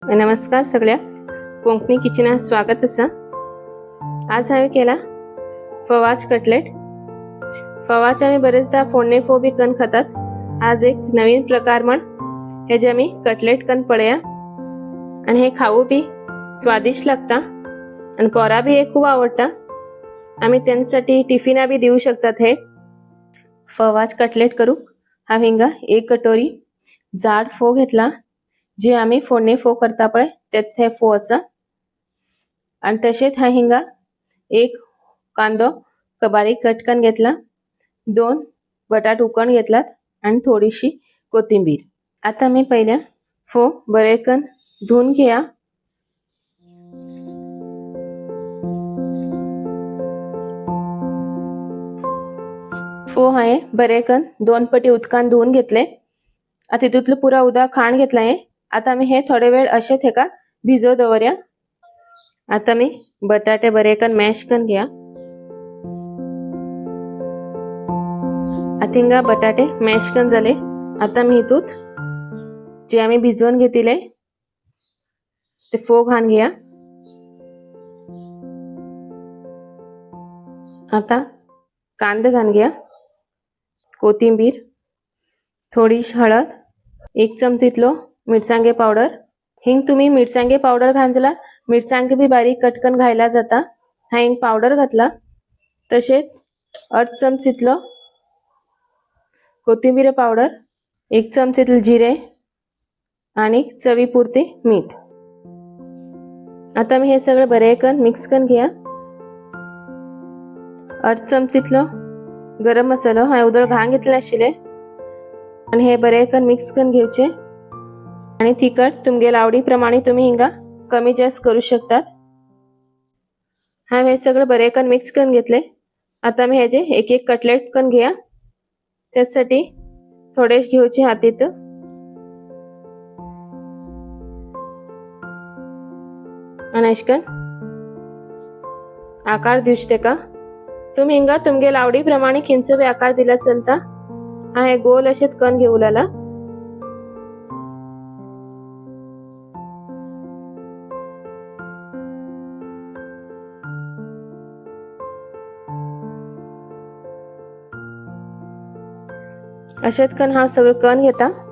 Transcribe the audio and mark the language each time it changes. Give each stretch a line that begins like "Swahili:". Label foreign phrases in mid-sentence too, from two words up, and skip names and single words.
Konkani: नमस्कार सगळ्या कोंकणी किचनात स्वागत असा। आज हांवें केला फवाच कटलेट। फवाच आम्ही बरेचदा फोडणे फोव बी करून खातात। आज एक नवीन प्रकार म्हण हेजे आमी कटलेट करून पळया आणि हे खाऊ बी स्वादिष्ट लागता आणि पोरा बी हे खूप आवडता। आम्ही त्यांच्यासाठी टिफिना बी देऊ शकतात। हे फवाच कटलेट करू हांवें हिंगा 1 कटोरी जाड फोव घेतला, जे आम्ही फोडणे फोव करता पळय तेथे फोव असा। आणि तसेच हा हिंगा 1 कांदो बारीक कट करून घेतला, 2 बटाट उकडून घेतलात आणि थोडीशी कोथिंबीर। आता मी पहिल्या फोव बरे करून धुवून घेया। फोव हाये बरे करून 2 पटी उदकान धुवून घेतले। आता तितूतलो पुरा उदक खाण घेतला हे। आता मी हे थोडे वेळ असे थेका भिजो दवरया। आता मी बटाटे बरे करून मॅश करून घ्या। आता हिंगा बटाटे मॅश करून जाले। आता मी हितूत जे आम्ही भिजवून घेतले ते फोव घालून घ्या। आता कांदे घालून घ्या, कोथिंबीर, थोडीशी हळद, 1 चमचो इतलो मिरसांगे पावडर। हिंग तुम्ही मिरसांगे पावडर घालला मिरसांगे बी बारीक कट करून घायला जाता। हा हिंग पावडर घातला। तसेच 1/2 चमचो इतलो कोथिंबीर पावडर, 1 चमचो इतलो जिरे आणि चवीपुरते मीठ। आता मी हे सगळे बरे करून मिक्स करून घ्या। 1/2 चमचो इतलो गरम मसालो हा उदळ घालून घेतले आशिल्ले आणि हे बरे करून मिक्स करून घेवचे। आणि तिखट तुमगे आवडी प्रमाणे तुम्ही हिंगा कमी जास्त करू शकतात। हे सगळे बरे करून मिक्स करून घेतले। आता मी हेजे एक एक कटलेट करून घ्या। त्यासाठी थोडेच घेवचे हातीत आणि अशकन आकार दिवचे तेका। तुम्ही हिंगा तुमगे आवडी प्रमाणे खिंचो बी आकार दिला चलता। हा हे गोल अशेत करून घेऊलाला। अशेत करून हा सगळं करून घेता।